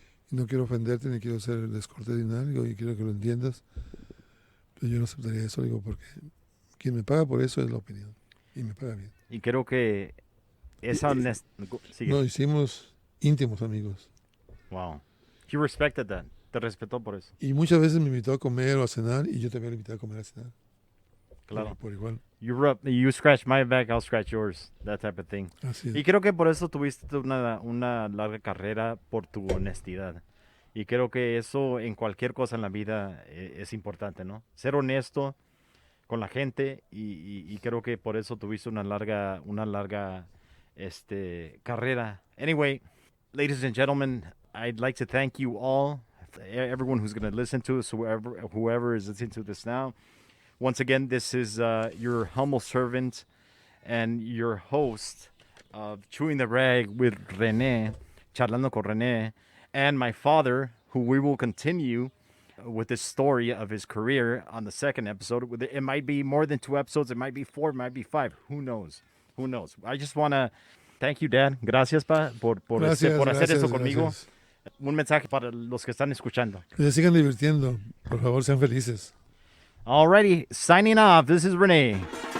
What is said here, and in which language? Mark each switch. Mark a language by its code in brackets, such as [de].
[es] Y no quiero ofenderte ni quiero ser descortés ni nada, le digo, y quiero que lo entiendas, pero yo no aceptaría eso, le digo, porque quien me paga por eso es la opinión y me paga bien. Y creo que esa sigue. Nos hicimos íntimos amigos. [en] Wow. He respected that. [es] Te respetó por eso. Y muchas veces me invitó a comer o a cenar y yo también lo invité a comer a cenar. Claro. Por igual. [en] You scratch my back, I'll scratch yours. That type of thing. [es] Así es. Y creo que por eso tuviste una larga carrera por tu honestidad. Y creo que eso en cualquier cosa en la vida es importante, ¿no? Ser honesto con la gente y creo que por eso tuviste una larga carrera. [en] Anyway, ladies and gentlemen, I'd like to thank you all, everyone who's going to listen to us, whoever is listening to this now. Once again, this is your humble servant and your host of Chewing the Rag with René, Charlando con René, and my father, who we will continue with this story of his career on the second episode. It might be more than 2 episodes. It might be 4, it might be 5. Who knows? Who knows? I just want to thank you, Dad. [es] Gracias, Pa, por hacer eso conmigo. Gracias. Un mensaje para los que están escuchando. Que se sigan divirtiendo. Por favor, sean felices. [en] Alrighty, signing off. This is Renee.